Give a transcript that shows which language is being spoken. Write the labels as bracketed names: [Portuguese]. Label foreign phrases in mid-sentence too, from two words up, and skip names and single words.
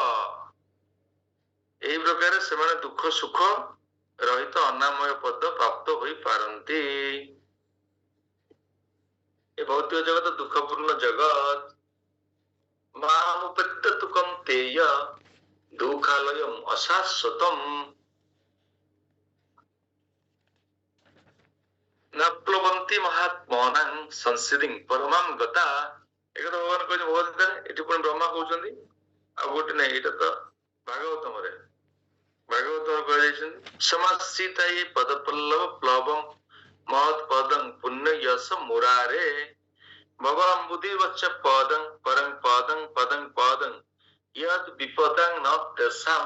[Odia] ଏହି ପ୍ରକାର ସେମାନେ ଦୁଃଖ ସୁଖ ରହିତ ଅନାମୟ ପଦ ପ୍ରାପ୍ତ ହୋଇପାରନ୍ତି। ଏ ଭୌତିକ ଜଗତ ଦୁଃଖପୂର୍ଣ୍ଣ ଜଗତ। [Sanskrit] ମାମୁପେତ୍ୟ ତୁ କୌନ୍ତେୟ ଦୁଃଖାଲୟମ୍ ଅଶାଶ୍ୱତମ୍ न प्लवन्ति महात्मानां संसिद्धिं परमां गता। [Odia] ଏକଥା ଭଗବାନ କହିଲେ ଭଗବଦ୍ଗୀତାରେ। ଏଠି ପୁଣି ବ୍ରହ୍ମା କହୁଛନ୍ତି ଆଉ ଗୋଟେ ନାହିଁ, ଏଇଟା ତ ଭାଗବତମରେ କୁହାଯାଇଛନ୍ତି [Sanskrit] ସମାଶ୍ରିତା ହି ପଦପଲ୍ଲବ ପ୍ଲବଂ ମହତ୍ ପଦଂ ପୁଣ୍ୟ ଯଶ ମୁରାରେ ଭଗବାନ ବୁଦ୍ଧି ବଚ୍ଚ ପଦଂ ପରଂ ପଦଂ ପଦଂ ପଦଂ ୟଦ୍ ବିପଦଂ ନ ତେଷାଂ।